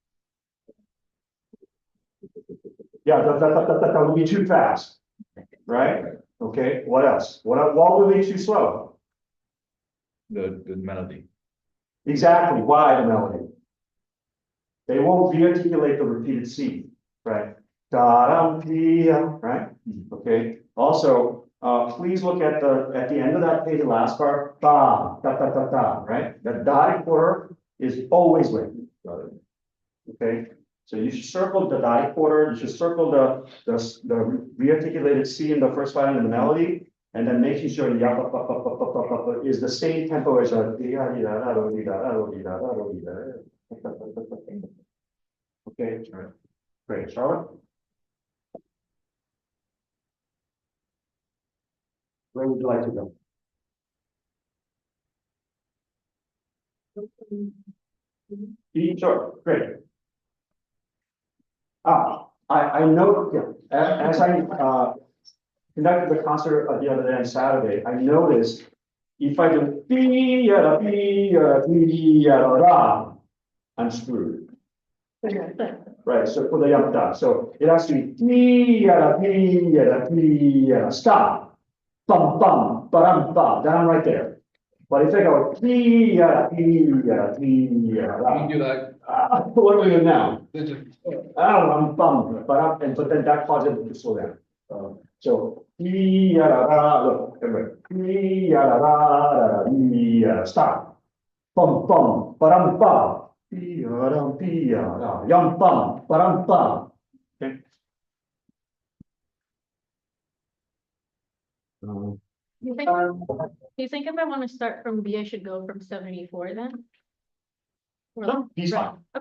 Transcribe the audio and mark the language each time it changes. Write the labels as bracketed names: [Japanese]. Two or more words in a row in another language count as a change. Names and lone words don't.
[English] Yeah, that would be too fast, right? Okay, what else? What would be too slow? The melody. Exactly, why the melody? They won't re-articulate the repeated C, right? Da-dum-dee-dum, right? Okay, also, please look at the end of that page, the last part, ba, da, da, da, da, right? The dotted quarter is always with you, okay? So you should circle the dotted quarter, you should circle the re-articulated C in the first line of the melody, and then making sure the ya, ba, ba, ba, ba, ba, ba, ba, ba, is the same tempo as a di, da, di, da, da, do, di, da, da, do, di, da, da, do, di, da. Okay, all right. Great, Charlotte? Where would you like to go? E, sure, great. I know, yeah, as I, conducted the concert the other day on Saturday, I noticed if I do B, ya, B, ya, B, ya, ra, I'm screwed. Right, so for the yamta, so it has to be B, ya, B, ya, B, ya, stop, bum, bum, ba, bum, then I'm right there. But if I go B, ya, B, ya, B, ya, ra, You like, what are we doing now? they just, I'm bummed, but then that causes it to slow down. So, look, stop. Bum, bum, ba-dum, bum. Yum, bum, ba-dum, bum. Okay. You think, do you think if I want to start from B, I should go from 74 then? Or No, he's right, fine. okay.